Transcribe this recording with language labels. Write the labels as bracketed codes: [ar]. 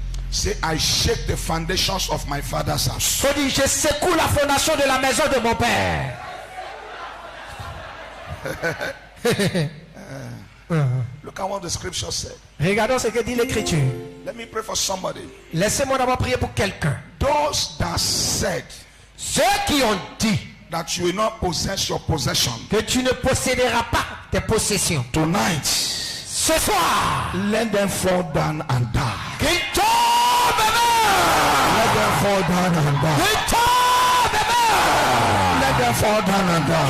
[en] Say, I shake the foundations of my father's house. [fr] Faut dire, je secoue la fondation de la maison de mon père. [en] Look at what the scripture said. [fr] Regardons ce que dit l'écriture. [en] Let me pray for somebody. [fr] Laissez-moi d'abord prier pour quelqu'un. [en] Those that said [fr] Ceux qui ont dit [en] that you will not possess your possession [fr] que tu ne posséderas pas tes possessions. [en] tonight, [fr] Ce soir, [en] let them fall down and die. [fr] qu'ils tombent [en] Let them fall down and die. [fr] Qu'ils tombent [en] Let them fall down and die.